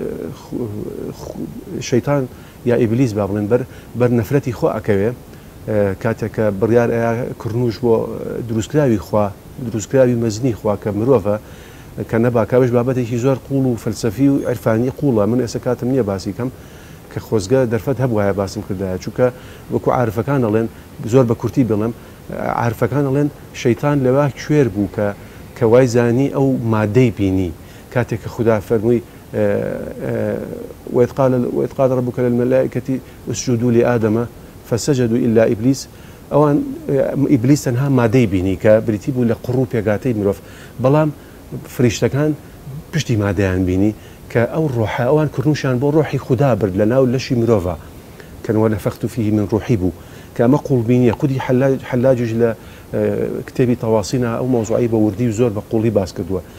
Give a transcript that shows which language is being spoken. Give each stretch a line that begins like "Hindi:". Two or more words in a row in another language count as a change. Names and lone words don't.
Central Kurdish: شەیتان یا ئیبلیس با بڵێن بەر نەفرەتی خۆ ئەکەوێ کاتێککە بڕیار کڕنوش بۆ دروستکراوی خوا دروستکراوی مەزنی خوا کە مرۆڤە کە نەبا کاوش بابەتێکی زۆر قوڵ و فەلسەفی و عرفانی قوڵە من ئێستا کاتم نییە باسی کەم کە خۆزگە دەرفەت هەبووایە باسم کردایە چونکە وەکو عارفەکان ئەڵێن زۆر بە کورتی بڵێم عارفەکان ئەڵێن شەیتان لەوا کوێر بوو کە وای زانی ئەو مادەی بینی کاتێک کە خوددا فەرمووی
Arabic: وإذ قال ربك للملائكة اسجدوا لآدم فسجدوا إلا إبليس
Central Kurdish: ئەوان ئیبلیس تەنها مادەی بینی کە بریتی بوو لە قڕ و پێگاتەی مرۆڤ بەڵام فریشتەکان پشتی مادەیان بینی کە ئەو ڕۆحە ئەوان کڕنوشیان بۆ ڕۆحی خوددا برد لە ناو لەشی مرۆڤە کەنوە لە فەخت و
Arabic: فیه من ڕوحی
Central Kurdish: بوو کە ئەمە قوڵبینیە خودی حلاجش لە کتێبی تەواسینە ئەو مۆزوعی بە وردی و زۆر بە قوڵی باس کردووە